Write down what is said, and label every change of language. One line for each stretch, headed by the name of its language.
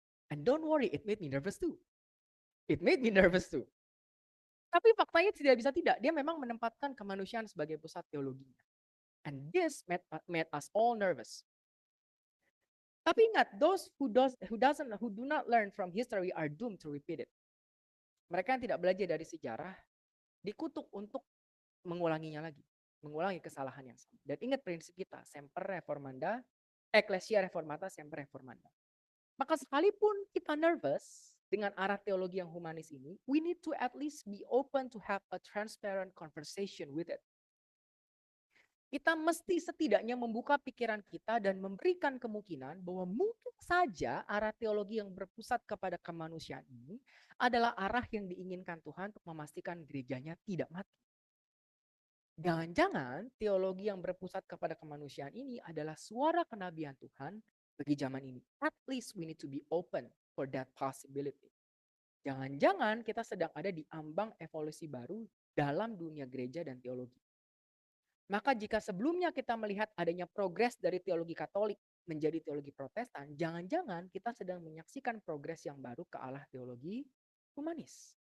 English: And don't worry, it made me nervous too. It made me nervous too.
Indonesian: Tapi faktanya tidak bisa tidak. Dia memang menempatkan kemanusiaan sebagai pusat teologinya.
English: And this made us all nervous.
Indonesian: Tapi ingat,
English: those who do not learn from history are doomed to repeat it.
Indonesian: Mereka yang tidak belajar dari sejarah dikutuk untuk mengulanginya lagi, mengulangi kesalahan yang sama. Dan ingat prinsip kita,
Latin: semper reformanda, ecclesia reformata, semper reformanda.
Indonesian: Maka sekalipun kita nervous dengan arah teologi yang humanis ini,
English: we need to at least be open to have a transparent conversation with it.
Indonesian: Kita mesti setidaknya membuka pikiran kita dan memberikan kemungkinan bahwa mungkin saja arah teologi yang berpusat kepada kemanusiaan ini adalah arah yang diinginkan Tuhan untuk memastikan gerejanya tidak mati. Jangan-jangan teologi yang berpusat kepada kemanusiaan ini adalah suara kenabian Tuhan bagi zaman ini.
English: At least we need to be open for that possibility.
Indonesian: Jangan-jangan kita sedang ada di ambang evolusi baru dalam dunia gereja dan teologi. Maka jika sebelumnya kita melihat adanya progres dari teologi Katolik menjadi teologi Protestan, jangan-jangan kita sedang menyaksikan progres yang baru ke arah teologi humanis.